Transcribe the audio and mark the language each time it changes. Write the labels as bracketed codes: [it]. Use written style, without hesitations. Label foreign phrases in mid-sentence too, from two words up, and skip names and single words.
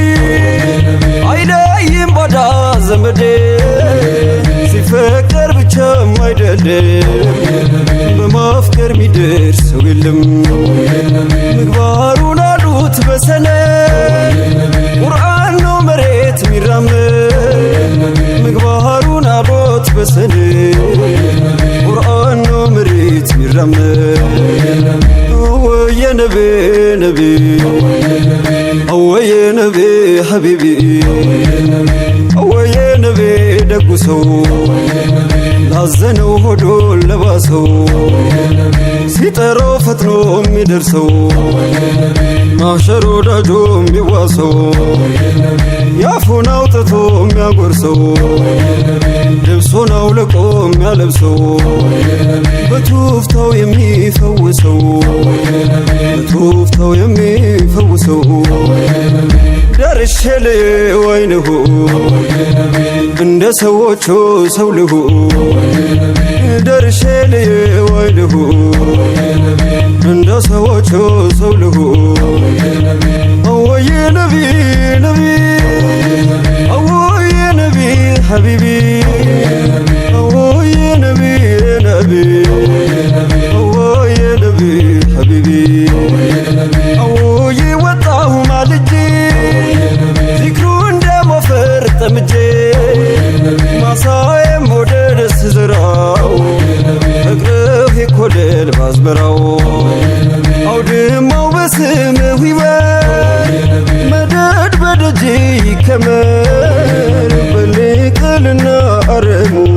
[am] አይለይም ባዳ ዘመዴ ሲፈቀር ብቻም አይደለም በማፍቀር ሚደርስ ሰው የለም ምግባሩን አሉት በሰነድ ቁርአን ነው መሬት ሚራመድ ምግባሩን አሉት በሰነድ ቁርአን ነው መሬት ሚራመድ ወየ ነቢ ነቢ ወየ [ar] نبي حبيبي [am] ወየ ነቢ ደጉ ሰው ላዘነው ሆዶን ለባሰው ሲጠራው ፈጥኖ የሚደርሰው ማሸር ወዳጆ የሚዋሰው ያፉን አውጥቶ የሚያጎርሰው ልብሱን አውልቆ የሚያለብሰው በቱፍታው የሚፈውሰው በቱፍታው የሚፈውሰው ደርሼ ልወይንሁ እንደ ሰዎቹ ሰው ልሁ ደርሼ ልወይንሁ እንደ ሰዎቹ ሰው ልሁ ወየ ነቢ ነቢ ወየ [ar] نبي حبيبي [am] ወየ ነቢ ነቢ ወየ [ar] نبي حبيبي [am] ወየ ወጣሁ ማልጄ ዚክሩ እንደ ሞፈር ጠምጄ ማሳዬም ወደ ደስ ዝራው ፍቅርህ ይኮደል ባዝመራው አውድማው በስምህ ይበል መደድ በደጅ ይከመር በልቅልና አረሙ